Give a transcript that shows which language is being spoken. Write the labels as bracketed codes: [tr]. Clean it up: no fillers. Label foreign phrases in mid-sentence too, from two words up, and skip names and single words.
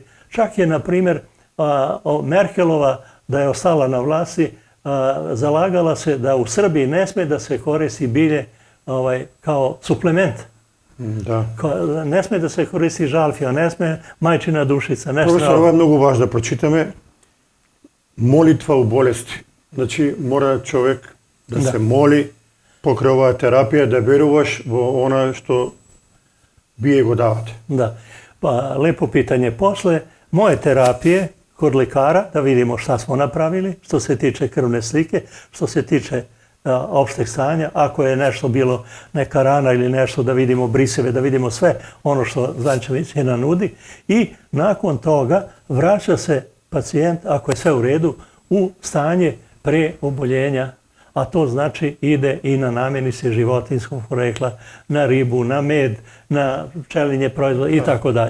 [sr] Čak je, na primjer, Merkelova, da je ostala na vlasti, zalagala se da u Srbiji ne sme da se koristi bilje kao suplement. Da. Ne sme da se koristi žalfija, ne sme majčina dušica. Profesor, ovo je mnogo važno da pročitаме. Молитва у болести. [mk] Значи, мора човек да се моли покрај оваа терапија, да веруваш во она што вие го давате. [sr] Da. Pa, lepo pitanje. Posle moje terapije kod lekara, da vidimo šta smo napravili, što se tiče krvne slike, što se tiče opšteg stanja, ako je nešto bilo, neka rana ili nešto, da vidimo briseve, da vidimo sve ono što zvanjčana medicina nudi i nakon toga vraća se pacijent, ako je sve u redu, u stanje pre oboljenja, a to znači ide i na namirnice životinjskog porekla, na ribu, na med, na pčelinje proizvode i tako dalje.